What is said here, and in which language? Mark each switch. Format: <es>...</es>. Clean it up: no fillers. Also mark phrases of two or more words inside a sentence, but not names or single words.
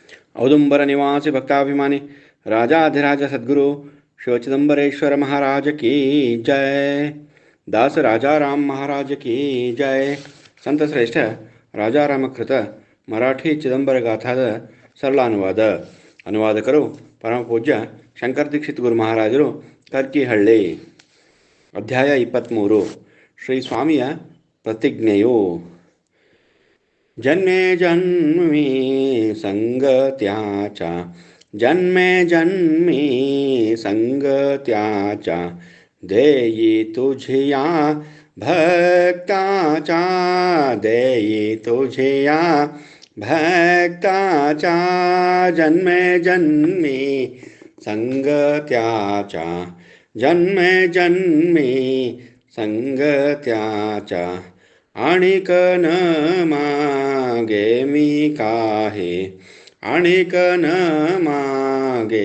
<hi>औदुंबर निवासी भक्ताभिमानी राजाधिराज सद्गुरु शिव चिदंबरेश्वर महाराज की जय। दास राजा राम महाराज की जय।</hi> <mr>संत श्रेष्ठ</mr> <kn>ರಾಜಾರಾಮಕೃತ ಮರಾಠಿ ಚಿದಂಬರ ಗಾಥಾದ ಸರಳ ಅನುವಾದಕರು ಪರಮ ಪೂಜ್ಯ ಶಂಕರ ದೀಕ್ಷಿತ್ ಗುರು ಮಹಾರಾಜರು ಕರ್ಕಿಹಳ್ಳಿ. ಅಧ್ಯಾಯ 23. ಶ್ರೀ ಸ್ವಾಮಿಯ ಪ್ರತಿಜ್ಞೆಯು.</kn> <mr>जन्मे जन्मी संगतीचा जन्मे जन्मी संगतीचा देई तुझिया भक्ताचा देई तुझिया भक्ताचा जन्मे जन्मी संगत्याचा जन्मे जन्मी संगत्याचा आणिक न मागे मी काही आणिक न मागे</mr>